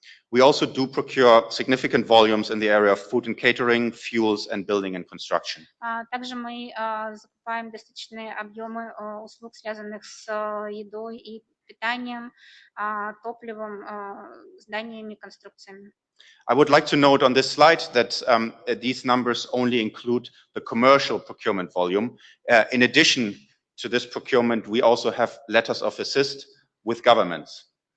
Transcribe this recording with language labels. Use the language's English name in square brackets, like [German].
[English] We also do procure significant volumes in the area of food and catering, fuels, and building and construction. [Russian] Также мы закупаем достаточные объемы услуг, связанных с едой и питанием, топливом, зданиями, конструкциями. [English] I would like to note on this slide that these numbers only include the commercial procurement volume. In addition to this procurement, we also have letters of assist with governments.